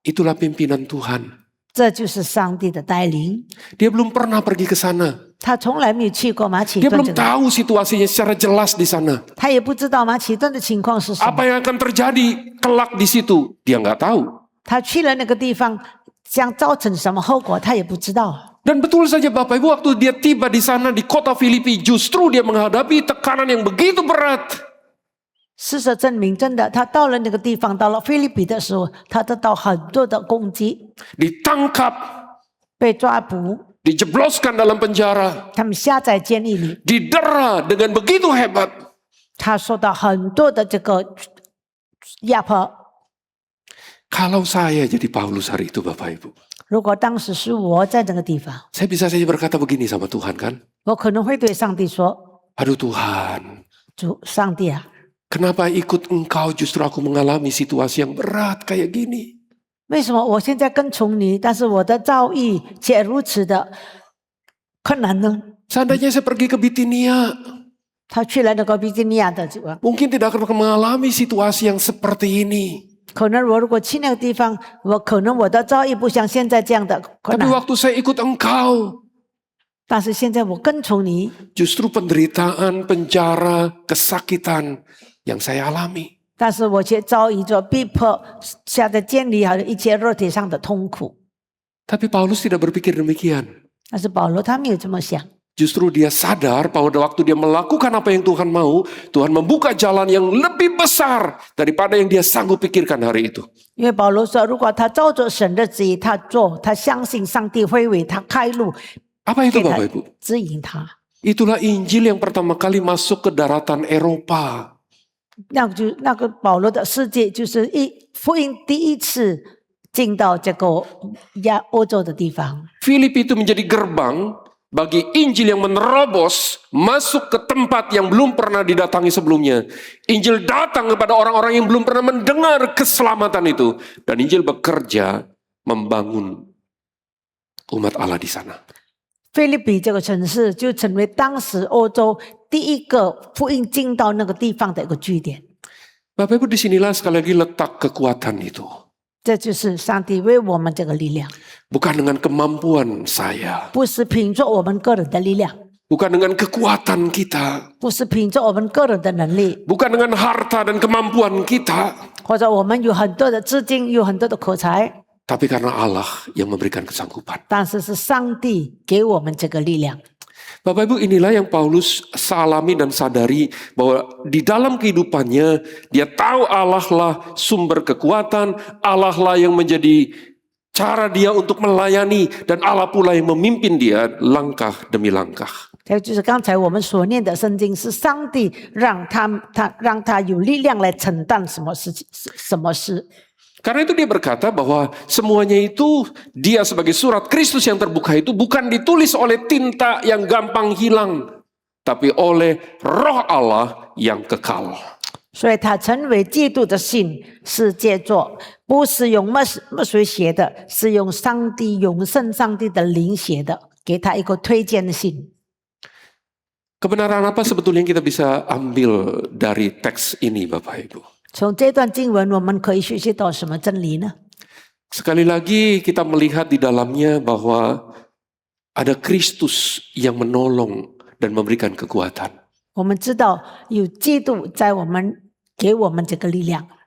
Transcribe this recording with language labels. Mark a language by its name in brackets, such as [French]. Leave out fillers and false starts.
[Indonesian] Itulah pimpinan Tuhan. [Chinese] 这就是上帝的带领。 [Indonesian] Dia belum pernah pergi ke sana. [Chinese] 他从来没有去过马其 [Indonesian] Dia [Chinese] 顿 [Indonesian] belum tahu situasinya secara jelas di sana. [Chinese] 他也不知道马其顿的情况是什么。 [Indonesian] Apa yang akan terjadi kelak di situ, dia nggak tahu. [Chinese] 他去了那个地方，将造成什么后果，他也不知道。 [Indonesian] Dan betul saja Bapak Ibu, waktu dia tiba di sana di kota Filipi, justru dia menghadapi tekanan yang begitu berat. [Chinese] 事实证明，真的，他到了那个地方，到了菲律宾的时候，他得到很多的攻击， [Indonesian] Ditangkap, [Chinese] 被抓捕， [Indonesian] dijebloskan dalam penjara, [Chinese] 他们下在监狱里， [Indonesian] didera dengan begitu hebat. [Chinese] 他受到很多的这个压迫。 [Indonesian] Kalau saya jadi Paulus hari itu Bapak Ibu, [Chinese] 如果当时是我在这个地方， [Indonesian] Saya bisa saja berkata begini sama Tuhan kan. [Chinese] 我可能会对上帝说 [Indonesian] Aduh Tuhan, [Chinese] 主上帝啊， [Indonesian] kenapa ikut engkau justru aku mengalami situasi yang berat kayak gini. [Chinese] 为什么我现在跟从你，但是我的遭遇却如此的困难呢？ [Indonesian] Seandainya saya pergi ke Bitinia, [Chinese] 他去了那个比基尼亚的地方， [Indonesian] mungkin tidak akan mengalami situasi yang seperti ini. [Chinese] 可能我如果去那个地方，可能我的遭遇不像现在这样的困 [Indonesian] Tapi waktu saya ikut engkau, [Chinese] 但是现在我跟从你， [Indonesian] justru penderitaan, penjara, kesakitan yang saya alami. [Chinese] 但是我却遭遇着逼迫下的监理，还有一切肉体上的痛苦。 [Indonesian] Tapi Paulus tidak berpikir demikian. [Chinese] 但是保罗他没有这么想， [Indonesian] Justru dia sadar bahwa waktu dia melakukan apa yang Tuhan mau, Tuhan membuka jalan yang lebih besar daripada yang dia sanggup pikirkan hari itu. [Chinese] 因为保罗说，如果他照着神的旨意，他做，他相信上帝会为他开路， [Indonesian] Apa itu [Chinese] 给他 [Indonesian] Bapak Ibu? [Chinese] 指引他。 [Indonesian] Itulah Injil yang pertama kali masuk ke daratan Eropa. [Chinese] 那个保罗的世界，就是福音第一次进到这个欧洲的地方。 [Indonesian] Filipi itu menjadi gerbang bagi Injil yang menerobos masuk ke tempat yang belum pernah didatangi sebelumnya. Injil datang kepada orang-orang yang belum pernah mendengar keselamatan itu. Dan Injil bekerja membangun umat Allah di sana. [Chinese] 菲律比这个城市就成为当时欧洲第一个福音进到那个地方的一个据点。 [Indonesian] Bapak Ibu, disinilah sekali lagi letak kekuatan itu. [Chinese] 这就是上帝为我们这个力量， [Indonesian] Bukan dengan kemampuan saya. [Chinese] 不是凭着我们个人的力量， [Indonesian] Bukan dengan kekuatan kita. [Chinese] 不是凭着我们个人的能力， [Indonesian] Bukan dengan harta dan kemampuan kita. [Chinese] 或者我们有很多的资金，有很多的口才， [Indonesian] Tapi karena Allah yang memberikan kesanggupan. [Chinese] 但是是上帝给我们这个力量。 [Indonesian] Bapak Ibu, inilah yang Paulus alami dan sadari bahwa di dalam kehidupannya dia tahu Allah lah sumber kekuatan, Allah lah yang menjadi cara dia untuk melayani, dan Allah pula yang memimpin dia langkah demi langkah. [Chinese] 这就是刚才我们所念的圣经，是上帝让他有力量来承担什么事。 [Indonesian] Karena itu dia berkata bahwa semuanya itu dia sebagai surat Kristus yang terbuka itu bukan ditulis oleh tinta yang gampang hilang, tapi oleh Roh Allah yang kekal. [Chinese] 所以他成为基督的信是借作，不是用墨水写的，是用上帝永生上帝的灵写的，给他一个推荐的信。 [Indonesian] Kebenaran apa sebetulnya yang kita bisa ambil dari teks ini, Bapak Ibu? [Chinese] 从这段经文，我们可以学习到什么真理呢？ [Indonesian] Sekali lagi kita melihat di dalamnya bahwa ada Kristus yang menolong dan memberikan kekuatan. [Chinese] 我们知道有基督在我们，给我们这个力量。